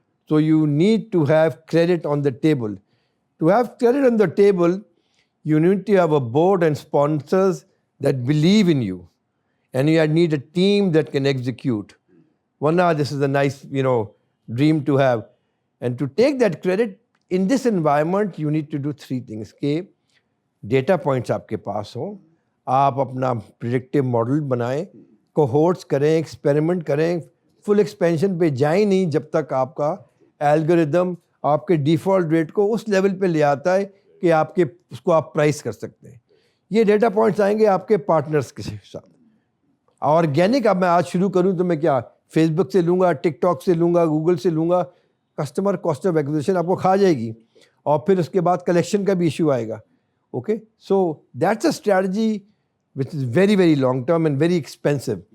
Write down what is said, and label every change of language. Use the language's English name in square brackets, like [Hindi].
[English] So you need to have credit on the table. To have credit on the table, you need to have a board and sponsors that believe in you. And you need a team that can execute. Warna, this is a nice, dream to have. And to take that credit, in this environment, you need to do three things. [Urdu] کہ data points آپ کے پاس ہوں, آپ اپنا predictive model بنائیں, کوہورٹس کریں, experiment کریں, فل expansion پہ جائیں نہیں جب تک آپ کا الگوریدم آپ کے ڈیفالٹ ریٹ کو اس لیول پہ لے آتا ہے کہ آپ کے اس کو آپ پرائس کر سکتے ہیں. یہ ڈیٹا پوائنٹس آئیں گے آپ کے پارٹنرس کے ساتھ. آرگینک اب میں آج شروع کروں تو میں کیا فیس بک سے لوں گا, ٹک ٹاک سے لوں گا, گوگل سے لوں گا, کسٹمر کاسٹ آف ایکوزیشن آپ کو کھا جائے گی, اور پھر اس کے بعد کلیکشن کا بھی ایشو آئے گا. [English] Okay, so that's a strategy which is very very long term and very expensive.